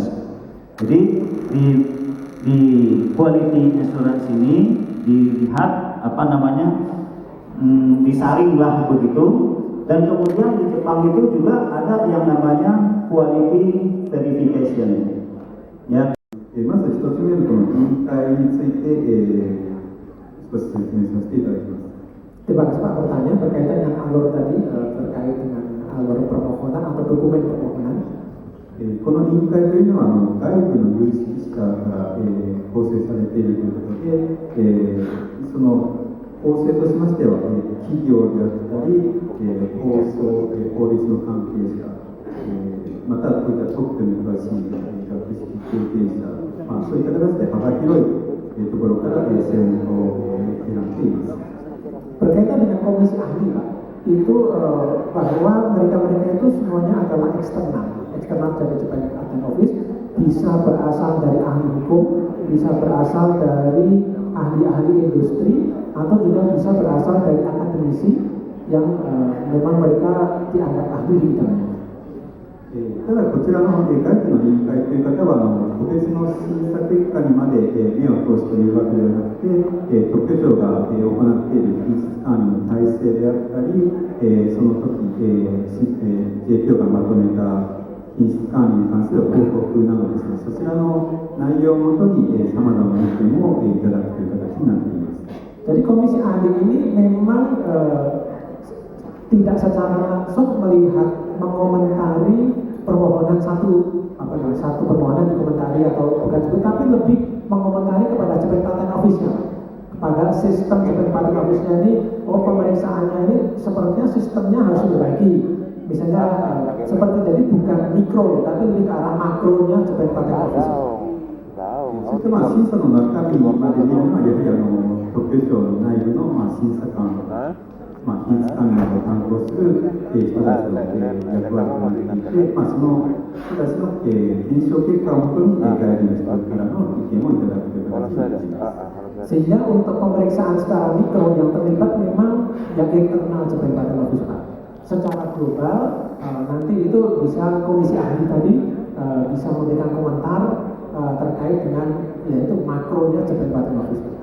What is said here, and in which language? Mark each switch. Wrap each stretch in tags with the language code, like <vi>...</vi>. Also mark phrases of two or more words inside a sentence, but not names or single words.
<id>Jadi di</id> <en>quality insurance</en> <id>ini dilihat disaringlah begitu, dan kemudian di Jepang itu juga ada yang namanya</id> <en>quality verification.</en> <id>Ya.</id> <ja>まず一つ目のこの委員会について、少し説明させていただきます。</ja> <id>Terima kasih Pak, pertanyaan berkaitan dengan alur tadi, terkait dengan alur permohonan atau dokumen permohonan.</id> <ja>この委員会というのは外部の有識者から、構成されているということで、その構成としましては、企業であったり、法律の関係者、またこういった特許に詳しい学識経験者、そういった形で幅広いところから専門家を選んでいます。</ja> <id>Berkaitan dengan komisi ahli Pak, itu bahwa mereka itu semuanya adalah eksternal dari Japan Patent Office, bisa berasal dari ahli hukum, bisa berasal dari ahli-ahli industri, atau juga bisa berasal dari akademisi yang memang mereka dianggap ahli di bidangnya.</id> <ja>ただこちらの外部の委員会という方は個別の審査結果にまで目を通すというわけではなくて、特許庁が行っている品質管理の体制であったり、その時 JPO がまとめた品質管理に関する報告などですね、そちらの内容をもとにさまざまな意見をいただくという形になっています。</ja> <id>Jadi komisi ahli ini memang tidak secara langsung mengomentari permohonan satu permohonan dikomentari atau bukan juga, tapi lebih mengomentari kepada Japan Patent Office-nya, kepada sistem Japan Patent Office-nya ini, pemeriksaannya ini sepertinya sistemnya harus diperbaiki. Misalnya seperti jadi bukan mikro ya, tapi lebih ke arah makronya Japan Patent Office.</id> <ja>そして審査の中身まで見るのはやはり特許庁の内部の審査官、品質管理を担当する人たちの役割となっていて、その人たちの検証結果をもとに外部の人からの意見をいただくという形になります。</ja> <id>Sehingga untuk pemeriksaan secara mikro yang terlibat memang yang internal Japan Patent Office Pak. Secara global nanti itu bisa komisi ahli tadi bisa memberikan komentar terkait dengan yaitu makronya Japan Patent Office.</id>